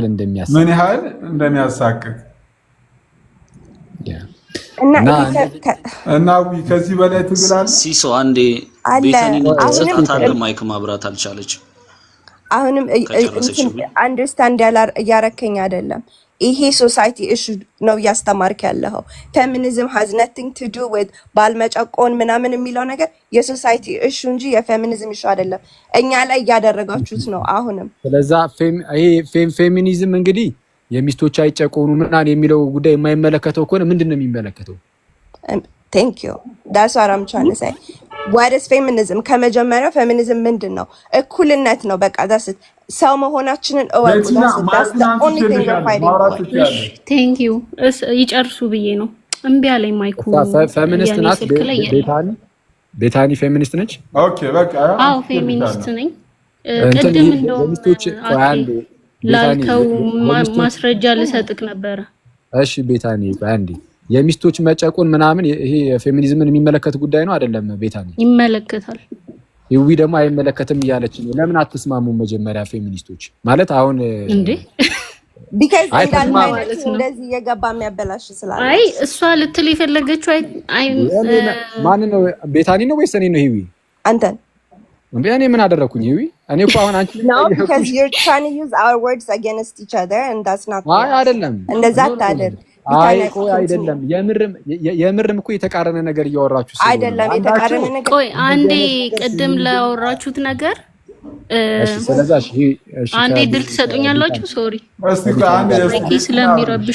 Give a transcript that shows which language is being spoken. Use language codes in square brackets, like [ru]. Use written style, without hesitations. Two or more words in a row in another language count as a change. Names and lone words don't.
[am] እንደሚያሳቅቅ እና ከዚህ በላይ ትግላል። ሲሶ አንዴ ቤተኒን ተሰጣታለ ማይክ ማብራት አልቻለችም። አሁንም አንደርስታንድ እያረከኝ አይደለም። ይሄ [en] society issue [am] ነው እያስተማርክ ያለው። ፌሚኒዝም [en] has nothing to do with [am] ባልመጨቆን ምናምን የሚለው ነገር [en] የsociety issue [am] እንጂ የፌሚኒዝም ኢሹ አይደለም። እኛ ላይ እያደረጋችሁት ነው አሁንም። ስለዛ ይሄ ፌሚኒዝም እንግዲህ የሚስቶች አይጨቆኑ ምናምን የሚለው ጉዳይ የማይመለከተው ከሆነ ምንድነው የሚመለከተው? [en] Thank you. That's what I'm trying to say. What is feminism? [am] ከመጀመሪያው ፌሚኒዝም ምንድነው? እኩልነት ነው። በቃ ሰው መሆናችንን እወቁ። [en] That's the only thing we're fighting for. Thank you. [am] ይጨርሱ ብዬ ነው እምቢ አለኝ ማይኩ። ፌሚኒስት ናት ቤታኒ ፌሚኒስት ነች። ኦኬ በቃ አዎ ፌሚኒስት ነኝ። ቅድም እንደው ላልከው ማስረጃ ልሰጥክ ነበረ። እሺ ቤታኒ አንዴ የሚስቶች መጨቆን ምናምን ይሄ ፌሚኒዝምን የሚመለከት ጉዳይ ነው አይደለም? ቤታኒ ይመለከታል። ይዊ ደግሞ አይመለከትም እያለች ነው። ለምን አትስማሙ? መጀመሪያ ፌሚኒስቶች ማለት አሁን እንዴ because እንደዚህ የገባ የሚያበላሽ ስላለ አይ እሷ ልትል የፈለገችው ማን ነው? ቤታኒ ነው ወይስ እኔ ነው? ይዊ አንተን እንዴ እኔ ምን አደረኩኝ? ይዊ እኔ እኮ አሁን አንቺ [en] no because you're trying to use our words against each other and that's not [am] አይ አይደለም እንደዛ ታደርግ አይደለም። የምርም እኮ የተቃረነ ነገር እያወራችሁ አይደለም። የተቃረነ ነገር ቆይ አንዴ ቅድም ላወራችሁት ነገር ስለዚህ አንዴ ድል ትሰጡኛላችሁ? ሶሪ እስቲ አንዴ